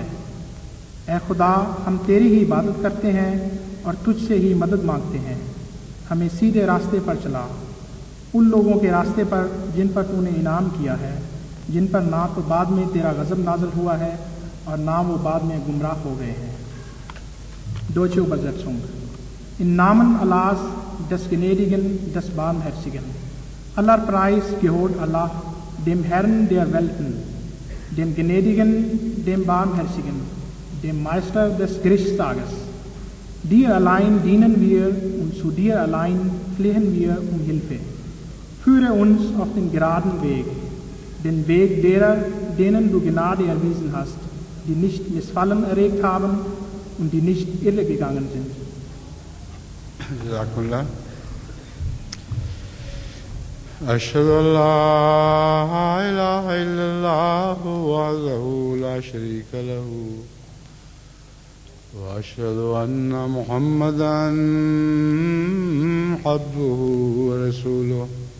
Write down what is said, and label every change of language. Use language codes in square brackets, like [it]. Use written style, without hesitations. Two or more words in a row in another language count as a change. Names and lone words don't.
[hi] ए खुदा, हम तेरी ही इबादत करते हैं और तुझसे ही मदद मांगते हैं. हमें सीधे रास्ते पर चला, उन लोगों के रास्ते पर जिन पर तूने इनाम किया है, जिन पर ना तो बाद में तेरा गज़ब नाज़िल हुआ है और ना वो बाद में गुमराह हो गए हैं. [de] Deutsche Übersetzung. In Namen Allahs, des Gnädigen, des Barmherzigen. Aller Preis gehört Allah, dem Herrn der Welten, dem Gnädigen, dem Barmherzigen, dem Meister des Gerichtstages. Dir allein dienen wir und zu dir allein flehen wir um Hilfe. Führe uns auf den geraden Weg, den Weg derer, denen du Gnade erwiesen hast, die nicht Missfallen erregt haben und die nicht irre gegangen sind. [ar] جزاكم الله. أشهد أن لا إله إلا الله وحده لا شريك له وأشهد أن محمدا عبده ورسوله.